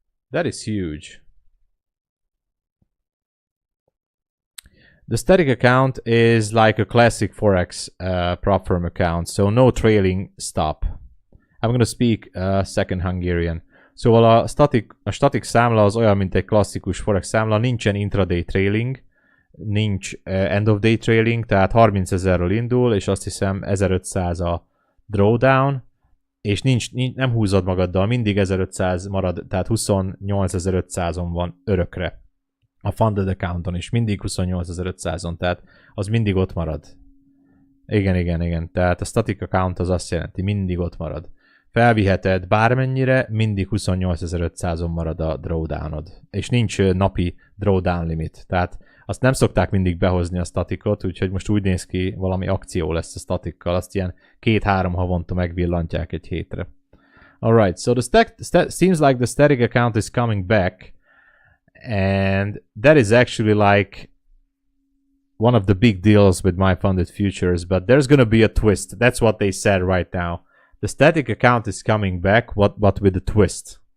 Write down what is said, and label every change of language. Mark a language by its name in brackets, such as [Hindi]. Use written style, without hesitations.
[English] That is huge. The static account is like a classic Forex prop firm account, so no trailing stop. I'm going to speak second Hungarian. [Hungarian] Szóval a static számla az olyan, mint egy klasszikus Forex számla, nincsen intraday trailing, nincs end of day trailing, tehát 30 000-ről indul, és azt hiszem 1500 a drawdown, és nem húzod magaddal, mindig 1500 marad, tehát 28.500-on van örökre. A funded accounton is mindig 28.500-on, tehát az mindig ott marad. Igen. Tehát a static account az azt jelenti, mindig ott marad. Felviheted bármennyire, mindig 28.500-on marad a drawdownod. És nincs napi drawdown limit. Tehát azt nem szokták mindig behozni a staticot, úgyhogy most úgy néz ki, valami akció lesz a statikkal. Azt ilyen 2-3 havonta megvillantják egy hétre. [English] Alright, so seems like the static account is coming back. And that is actually like one of the big deals with my funded futures, but there's going to be a twist. That's what they said right now. The static account is coming back, but with a twist.